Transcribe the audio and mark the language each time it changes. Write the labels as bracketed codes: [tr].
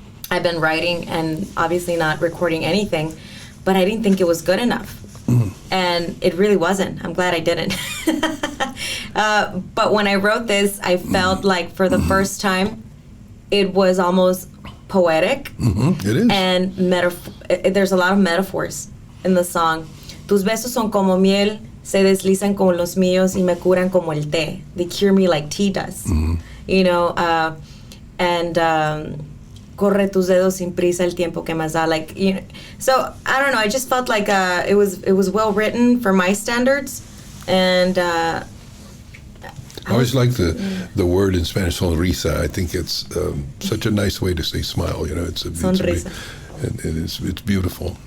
[en] I've been writing and obviously not recording anything, but I didn't think it was good enough. And it really wasn't. I'm glad I didn't. But when I wrote this, I felt like for the first time, it was almost poetic. It is. And there's a lot of metaphors in the song. [es] Tus besos son como miel, se deslizan como los míos y me curan como el té. [en] They cure me like tea does. [es] Corre tus dedos sin prisa el tiempo que más da. [en] So I don't know. I just felt like it was well written for my standards, and I always like the word in Spanish, sonrisa. I think it's such a nice way to say smile. [es] Sonrisa. [en] It's beautiful.